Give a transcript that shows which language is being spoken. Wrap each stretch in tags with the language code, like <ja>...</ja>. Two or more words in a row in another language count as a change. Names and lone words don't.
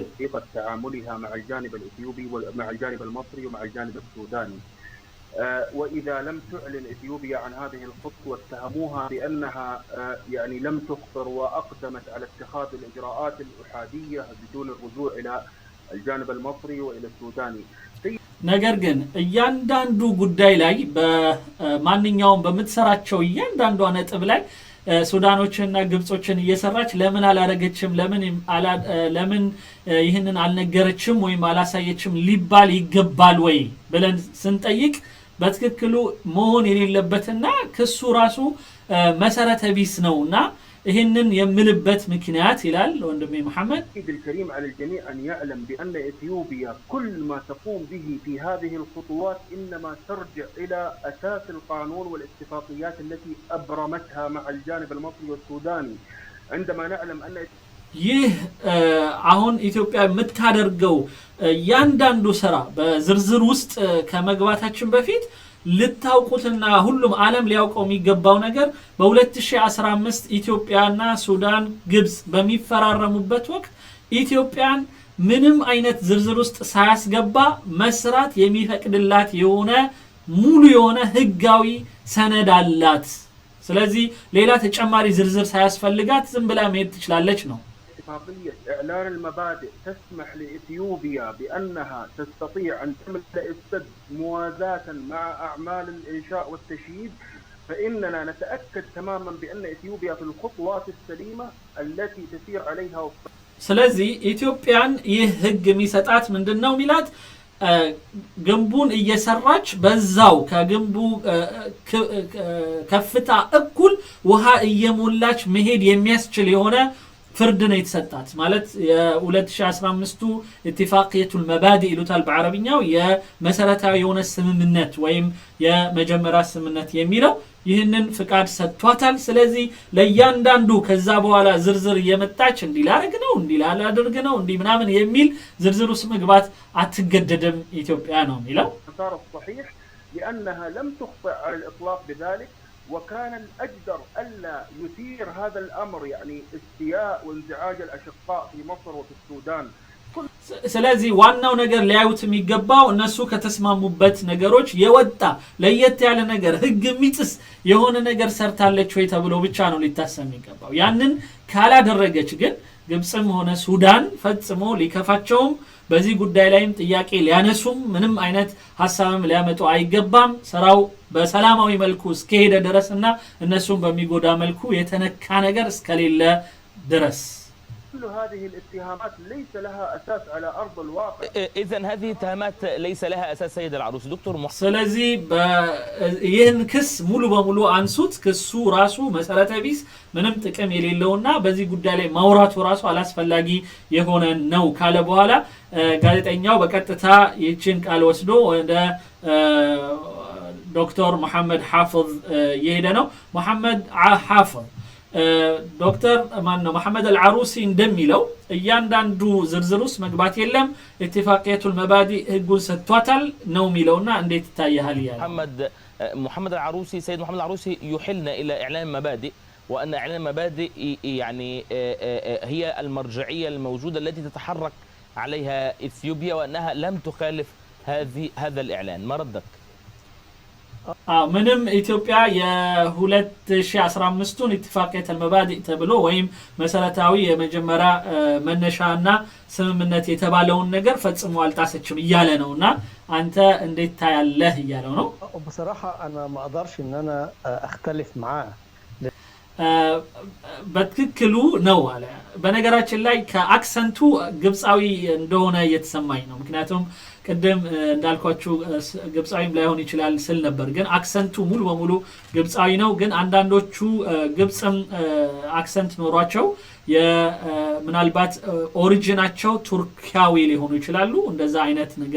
<ar>تعاملها مع الجانب الإثيوبي ومع الجانب المصري ومع الجانب السوداني وإذا لم تعلن إثيوبيا عن هذه الخطوة اتهموها بأنها يعني لم تخطر وأقدمت على اتخاذ الإجراءات الأحادية بدون الرجوع إلى الجانب المصري وإلى السوداني.</ar> <am>ነገር ግን እያንዳንዱ ጉዳይ ላይ በማንኛውም በመትሰራቸው እያንዳንዱ ነጥብ ላይ ሱዳኖችንና ግብጾችን እየሰራች ለምን አላረገችም ለምን ይህንን አልነገረችም ወይም አላሳየችም ሊባል ይገባል ወይ ብለን ስንጠይቅ በትክክሉ መሆን የሌለበትና ክሱ ራሱ መሰረተ ቢስ ነውና ይህንን የምልበት ምክንያት ይላል ወንድሜ መሐመድ</am> <ar>الكريم على الجميع أن يعلم بأن إثيوبيا كل ما تقوم به في هذه الخطوات إنما ترجع إلى أساس القانون والاتفاقيات التي أبرمتها مع الجانب المصري والسوداني. عندما نعلم أن</ar> <am>ይህ አሁን ኢትዮጵያ የምታደርገው ያንዳንዱ ስራ በዝርዝር ውስጥ ከመግባታችን በፊት ልታውቁትና ሁሉም ዓለም ሊያውቀው የሚገባው ነገር በ2015 ኢትዮጵያና ሱዳን ግብጽ በሚፈራረሙበት ወቅት ኢትዮጵያን ምንም አይነት ዝርዝር ውስጥ ሳያስገባ መስራት የሚፈቅድላት የሆነ ሙሉ የሆነ ህጋዊ ሰነድ አላት። ስለዚህ ሌላ ተጨማሪ ዝርዝር ሳያስፈልጋት ዝም ብላ መሄድ ትችላለች ነው።</am> <ar>اتفاقية إعلان المبادئ تسمح لإثيوبيا بأنها تستطيع أن تملأ السد موازاة مع أعمال الإنشاء والتشييد فإننا نتأكد تماما بأن إثيوبيا في الخطوات السليمة التي تسير عليها.</ar> <am>ስለዚህ ኢትዮጵያን ይህ ህግ የሚሰጣት ምንድነው ሚላት ግንቡን እየሰራች በዛው ከግንቡ ከፍታ እኩል ውሃ እየሞላች መሄድ የሚያስችል የሆነ ፍርድ ነው የተሰጣት ማለት የ2015</am> <ar>اتفاقية المبادئ</ar> <am>ይሉታል በአረብኛው የመሰረታዊ የሆነ ስምምነት ወይም የመጀመሪያ ስምምነት የሚለው ይህንን ፍቃድ ሰጥቷታል። ስለዚህ ለእያንዳንዱ ከዛ በኋላ ዝርዝር እየመጣች እንዲላረግ ነው እንዲላላደርግ ነው እንዲ ምናምን የሚል ዝርዝር ውስጥ መግባት አትገደድም ኢትዮጵያ ነው የሚለው</am> <ar>صحيح لأنها لم تخطئ على الإطلاق بذلك وكان الأجدر ألا يثير هذا الأمر يعني استياء وانزعاج الأشقاء في مصر وفي السودان.</ar> <am>ስለዚህ ዋናው ነገር ሊያዩት የሚገባው እነሱ ከተስማሙበት ነገሮች የወጣ ለየት ያለ ነገር ህግ የሚጥስ የሆነ ነገር ሰርታለች ወይ ተብሎ ብቻ ነው ሊታሰብ የሚገባው። ያንን ካላደረገች ግን ግብጽም ሆነ ሱዳን ፈጽሞ ሊከፋቸውም በዚህ ጉዳይ ላይም ጥያቄ ሊያነሱም ምንም አይነት ሐሳብም ሊያመጡ አይገባም። ስራው በሰላማዊ መልኩ እስከሄደ ድረስና እነሱም በሚጎዳ መልኩ የተነካ ነገር እስከሌለ ድረስ</am> <ar>كل هذه الاتهامات ليس لها أساس على أرض الواقع. إذن هذه اتهامات ليس لها أساس سيد العروس دكتور محمد.</ar> <am>ስለዚህ ይህን ክስ ሙሉ በሙሉ አንሱት ክሱ ራሱ መሰረተ ቢስ ምንም ጥቅም የሌለውና በዚህ ጉዳይ ላይ ማውራቱ ራሱ አላስፈላጊ የሆነ ነው ካለ በኋላ ጋዜጠኛው በቀጥታ ይህችን ቃል ወስዶ ወደ ዶክተር መሐመድ ሐፊዝ የሄደ ነው። መሐመድ ሐፊዝ ዶክተር ማን ነው መሐመድ አልዓሩሲ እንደሚለው እያንዳንዱ ዝርዝር ውስጥ መግባት የለም</am> <ar>اتفاقية المبادئ</ar> <am>ህጉን ሰጥቷታል ነው የሚለውና እንዴት ታያል ይላል</am> <ar>محمد محمد العروسي سيد محمد العروسي يحيلنا إلى إعلان مبادئ، وأن إعلان مبادئ يعني هي المرجعية الموجودة التي تتحرك عليها إثيوبيا، وأنها لم تخالف هذا الإعلان. ما ردك؟</ar> <am>ምንም ኢትዮጵያ የ2015ቱን</am> <ar>اتفاقية المبادئ</ar> <am>ተብሎ ወይም መሰረታዊ የመጀመሪያ መነሻና ስምምነት የተባለውን ነገር ፈጽሞ አልጣሰችም እያለ ነውና አንተ እንዴት ታያለህ እያለው ነው።</am> <ar>بصراحه انا ما اقدرش ان انا اختلف معاه</ar> <am>በትክክሉ ነው አለ። በነገራችን ላይ ከአክሰንቱ ግብጻዊ እንደሆነ እየተሰማኝ ነው። ምክንያቱም ቅድም እንዳልኳችሁ ግብጻዊም ላይሆን ይችላል ስል ነበር፣ ግን አክሰንቱ ሙሉ በሙሉ ግብጻዊ ነው። ግን አንዳንዶቹ ግብጽም አክሰንት ኖሯቸው ምናልባት ኦሪጂናቸው ቱርኪያዊ ሊሆኑ ይችላሉ። እንደዛ አይነት ነገር</am>